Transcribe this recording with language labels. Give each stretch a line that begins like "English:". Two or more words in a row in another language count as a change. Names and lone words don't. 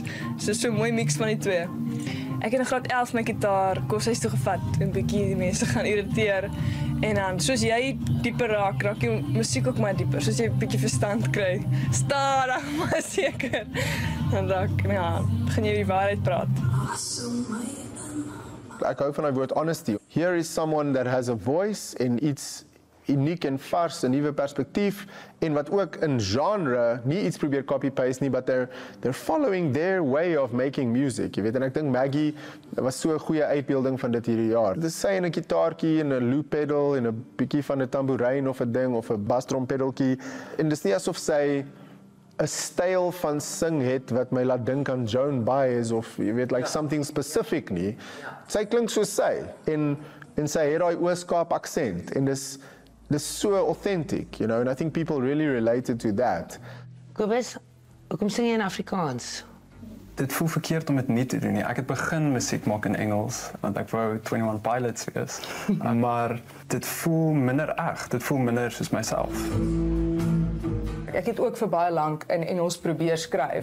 Afrikaans: So 'n mooi mix van die twee. Ek het in graad 11 my gitaar koshuis toe gevat en bietjie die mense gaan irriteer. En dan, soos jy dieper raak die musiek ook maar dieper. Soos jy 'n bietjie verstand kry. Stadig, maar seker. Dan begin jy die waarheid praat. Ek hou van die woord honesty.
English: Here is someone that has a voice
Afrikaans: en iets uniek en vars, 'n nuwe perspektief en wat ook in genre nie iets probeer copy-paste nie,
English: but they're following their way of making music.
Afrikaans: Jy weet, en ek dink Maggie was so 'n goeie uitbeelding van dit hierdie jaar. Dis sy en 'n gitaartjie en 'n
English: loop pedal
Afrikaans: en 'n bietjie van 'n tamboerijn of 'n ding of 'n bastrompedaltjie. En dis nie asof sy 'n styl van sing het wat my laat dink aan Joan Baez of jy weet
English: like something specific
Afrikaans: nie. Sy klink soos sy en sy het daai Ooskaap aksent en dis so authentic,
English: you know, and I think people really related to that.
Afrikaans: Kobus, hoekom sing jy in Afrikaans? Dit voel verkeerd om dit nie te doen nie. Ek het begin musiek maak in Engels, want ek wou 21 Pilots wees. Maar dit voel minder eg, dit voel minder soos myself. Ek het ook vir baie lank in Engels probeer skryf.